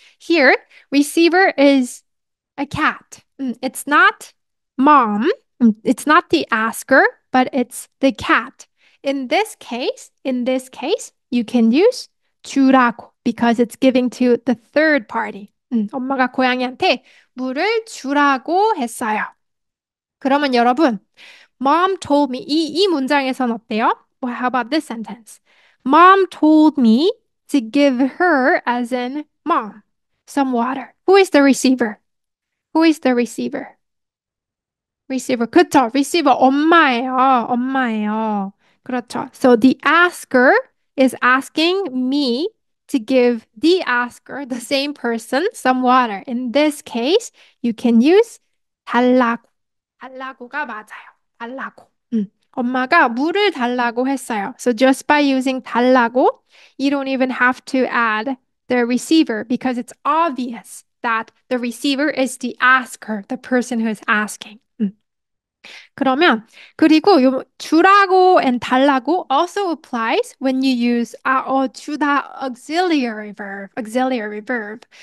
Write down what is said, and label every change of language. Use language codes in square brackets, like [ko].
[en] Here, receiver is a cat. It's not mom. It's not the asker, but it's the cat. In this case, you can use 주라고 because it's giving to the third party. [ko] 엄마가 고양이한테 물을 주라고 했어요. 그러면 여러분, [en] Mom told me [ko] 이 문장에선 어때요? [en] Well, how about this sentence? Mom told me to give her, as in mom, some water. Who is the receiver? Who is the receiver? Receiver. 그쵸? [ko] Receiver 엄마예요. 엄마예요. 그렇죠. [en] So the asker is asking me to give the asker, the same person, some water. In this case, you can use 달라고. [ko] 달라고가 맞아요. 달라고. 엄마가 물을 달라고 했어요. [en] So just by using 달라고, you don't even have to add the receiver because it's obvious that the receiver is the asker, the person who is asking. [ko] 그러면 그리고 요 [en] 주라고 and 달라고 also applies when you use 주다 auxiliary verb.